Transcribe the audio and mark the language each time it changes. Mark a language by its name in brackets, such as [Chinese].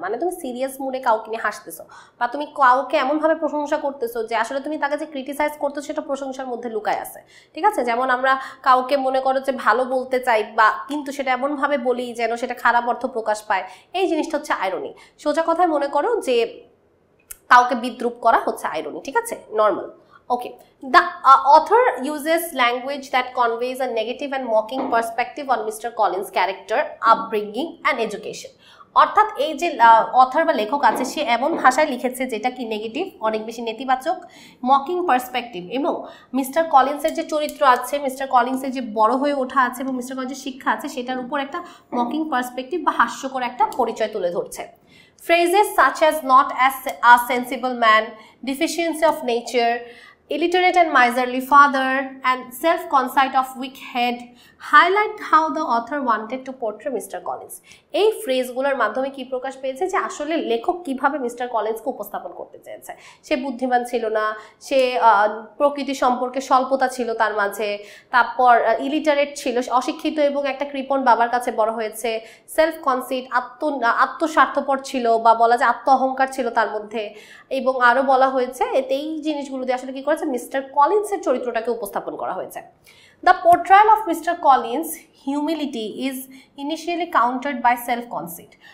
[Bangla] মানে তুমি সিরিয়াস মুডে কাউকে নিয়ে হাসতেছো বা তুমি কাউকে এমনভাবে প্রশংসা করতেছো যে আসলে তুমি তাকে যে ক্রিটিসাইজ করতেছো সেটা প্রশংসার মধ্যে লুকায় আছে, ঠিক আছে। যেমন আমরা কাউকে মনে করো যে ভালো বলতে চাই বা কিন্তু সেটা এমনভাবে বলি যেন সেটা খারাপ অর্থ প্রকাশ পায়, এই জিনিসটা হচ্ছে আইরনি। সোজা কথায় মনে করো যে কাউকে বিদ্রুপ করা হচ্ছে আইরনি, ঠিক আছে, normal. [English] Okay, the author uses language that conveys a negative and mocking perspective on Mr. Collins' character, upbringing and education. [Bangla] অর্থাৎ এই যে অথর বা লেখক আছে সে এমন ভাষায় লিখেছে যেটা কি নেগেটিভ, অনেক বেশি নেতিবাচক, মকিং পার্সপেক্টিভ এবং মিস্টার কলিন্সের যে চরিত্র আছে, মিস্টার কলিন্সের যে বড় হয়ে ওঠা আছে এবং মিস্টার কলিন্সের শিক্ষা আছে সেটার উপর একটা মকিং পার্সপেক্টিভ বা হাস্যকর একটা পরিচয় তুলে ধরছে। [English] Phrases such as not as a sensible man, deficiency of nature, illiterate and miserly father, and self-conceit of weak head highlight how the author wanted to portray Mr. Collins. [Bangla] এই ফ্রেজগুলোর মাধ্যমে কি প্রকাশ পেয়েছে যে আসলে লেখক কিভাবে মিস্টার কলিন্সকে উপস্থাপন করতে চেয়েছে। সে বুদ্ধিমান ছিল না, সে প্রকৃতি সম্পর্কে স্বল্পতা ছিল তার মাঝে, তারপর ইলিটারেট ছিল, অশিক্ষিত এবং একটা কৃপণ বাবার কাছে বড় হয়েছে, সেলফ কনসিট আত্মস্বার্থপর ছিল বা বলা যায় আত্ম অহংকার ছিল তার মধ্যে, এবং আরও বলা হয়েছে এতে এই জিনিসগুলো দিয়ে আসলে কি করেছে মিস্টার কলিন্সের চরিত্রটাকে উপস্থাপন করা হয়েছে। [English] The portrayal of Mr. Collins' humility is initially countered by self-conceit.